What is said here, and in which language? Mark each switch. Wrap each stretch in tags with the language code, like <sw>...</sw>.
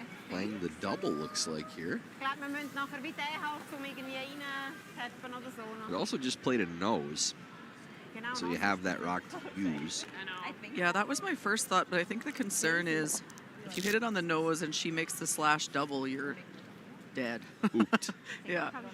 <en>Playing the double, looks like here.</en> <de>Ich glaube, wir müssen nachher wie den halt zum irgendwie reintappen oder so.</de> <en>It also just played a nose,</en> <de>Genau,</de> <en>so you have that rock to use. Yeah, that was my first thought, but I think the concern is if you hit it on the nose and she makes the slash double, you're dead. Ooped. Yeah.</en>